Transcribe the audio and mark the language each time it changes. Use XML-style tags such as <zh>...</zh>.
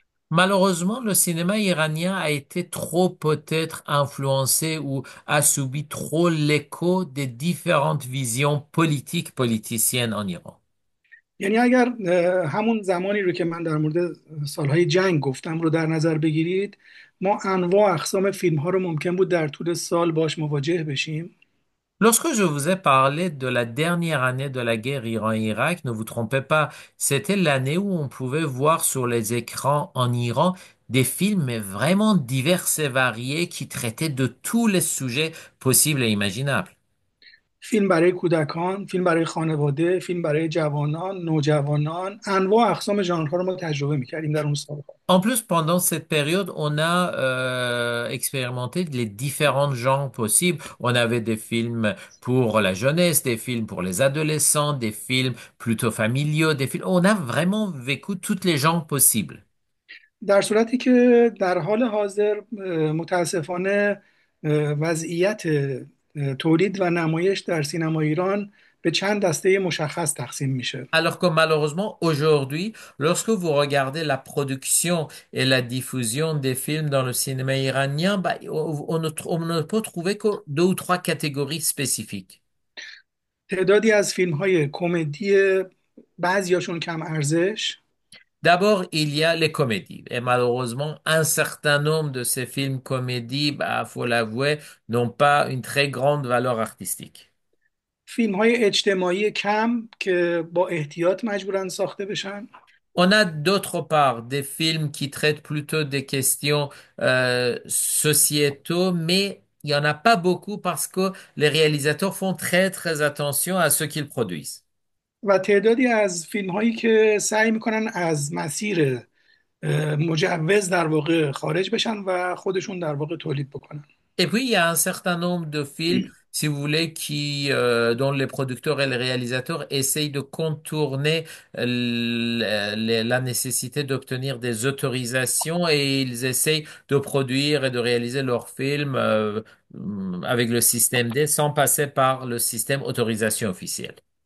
<fr>Malheureusement, le cinéma iranien a été trop peut-être influencé ou a subi trop l'écho des différentes visions politiques politiciennes en Iran.</fr> <fa>یعنی اگر همون زمانی رو که من در مورد سالهای جنگ گفتم رو در نظر بگیرید، ما انواع اقسام فیلم ها رو ممکن بود در طول سال باش مواجه بشیم.</fa> <fr>Lorsque je vous ai parlé de la dernière année de la guerre Iran-Irak, ne vous trompez pas, c'était l'année où on pouvait voir sur les écrans en Iran des films vraiment divers et variés qui traitaient de tous les sujets possibles et imaginables.</fr> <fa>فیلم برای کودکان، فیلم برای خانواده، فیلم برای جوانان، نوجوانان، انواع اقسام ژانرها رو ما تجربه می‌کردیم در اون سالها.</fa> <fr>En plus, pendant cette période, on a expérimenté les différents genres possibles. On avait des films pour la jeunesse, des films pour les adolescents, des films plutôt familiaux, des films. On a vraiment vécu tous les genres possibles.</fr> <fa>در صورتی که در حال حاضر متاسفانه وضعیت تولید و نمایش در سینما ایران به چند دسته مشخص تقسیم میشه.</fa> <fr>Alors que malheureusement, aujourd'hui, lorsque vous regardez la production et la diffusion des films dans le cinéma iranien, bah, on ne peut trouver que deux ou trois catégories spécifiques.</fr> <fa>تعدادی از فیلم های کمدی، بعضیاشون کم ارزش.</fa> <fr>D'abord, il y a les comédies. Et malheureusement, un certain nombre de ces films comédies, bah, faut l'avouer, n'ont pas une très grande valeur artistique.</fr> <fa>فیلم های اجتماعی کم که با احتیاط مجبورن ساخته بشن.</fa> <fr>On a d'autre part des films qui traitent plutôt des questions sociétaux, mais il n'y en a pas beaucoup parce que les réalisateurs font très très attention à ce qu'ils produisent.</fr> <fa>و تعدادی از فیلم هایی که سعی میکنن از مسیر مجوز در واقع خارج بشن و خودشون در واقع تولید بکنن.</fa> <fr>Et puis, il y a un certain nombre de films, si vous voulez, dont les producteurs et les réalisateurs essayent de contourner la nécessité d'obtenir des autorisations et ils essayent de produire et de réaliser leurs films avec le système D sans passer par le système autorisation officielle.</fr>